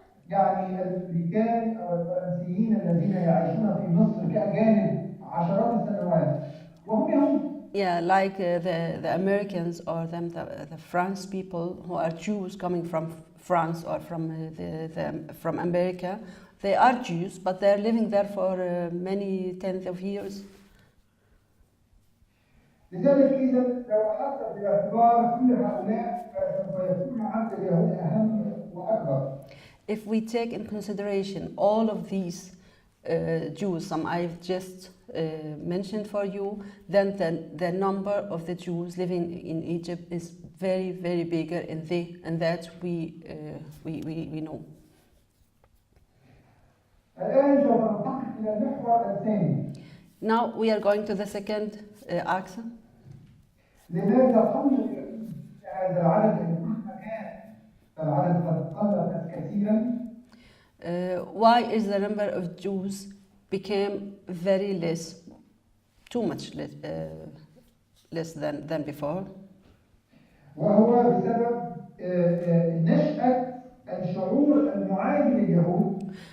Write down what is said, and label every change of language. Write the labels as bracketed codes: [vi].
[ar] يعني الأمريكان أو الفرنسيين الذين يعيشون في مصر كأجانب عشرات السنوات وهم يهود. [en] Yeah, like the Americans or the France people who are Jews coming France or from America. They are Jews, but they're living there for many tens of years. [ar] لذلك إذا لو أخذت بالاعتبار كل هؤلاء فسوف يكون عدد اليهود أهم وأكبر. [en] If we take in consideration all of these Jews, some I've just mentioned for you, then the number of the Jews living in Egypt is very, very bigger, and that we know. [ar] الآن سوف ننتقل إلى المحور الثاني. [en] Now we are going to the second axe. [ar] لماذا قل هذا العدد مهما كان العدد قد قل كثيرا؟ [en] Why is the number of Jews became very less, too much less than before? [ar] وهو بسبب نشأة الشعور المعادي لليهود.